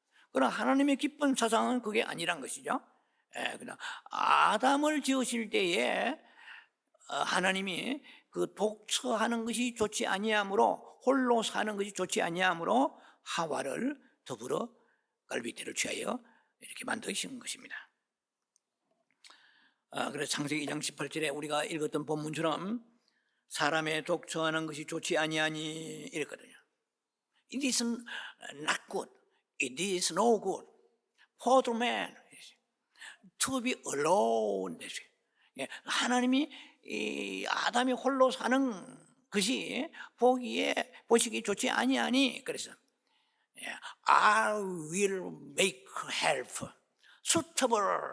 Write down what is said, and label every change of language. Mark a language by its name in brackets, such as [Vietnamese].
[Korean] 그러나 하나님의 깊은 사상은 그게 아니란 것이죠. 그냥 아담을 지으실 때에 하나님이 그 독처하는 것이 좋지 아니하므로, 홀로 사는 것이 좋지 아니하므로 하와를 더불어 갈빗대를 취하여 이렇게 만드신 것입니다. 그래서 창세기 2장 18절에 우리가 읽었던 본문처럼 사람의 독처하는 것이 좋지 아니하니 이랬거든요. [English] It is not good. It is no good for the man to be alone. [Korean] 하나님이 이 아담이 홀로 사는 것이 보시기 좋지 아니하니, 그래서 [English] I will make help suitable.